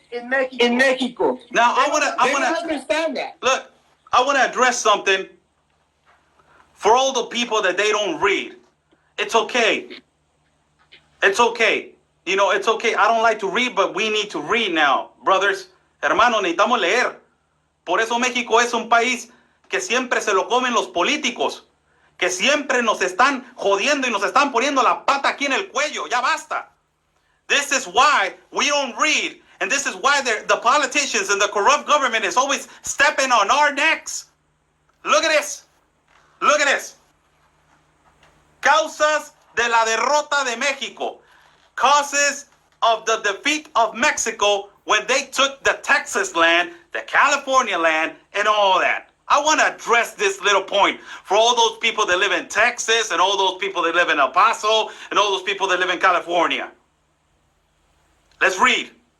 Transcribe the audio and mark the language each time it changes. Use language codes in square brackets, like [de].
[en] in Mexico. Now, I They don't want to understand that. look. I want to address something for all the people that they don't read. It's okay. It's okay. You know, it's okay. I don't like to read, but we need to read now, brothers. [es] Hermanos, necesitamos leer. Por eso México es un país que siempre se lo comen los políticos, que siempre nos están jodiendo y nos están poniendo la pata aquí en el cuello. Ya basta. [en] This is why we don't read, and this is why the politicians and the corrupt government is always stepping on our necks. Look at this. Look at this. [es] Causas de la derrota de México. [en] Causes of the defeat of Mexico when they took the Texas land, the California land, and all that. I want to address this little point for all those people that live in Texas and all those people that live in El Paso and all those people that live in California. Let's read.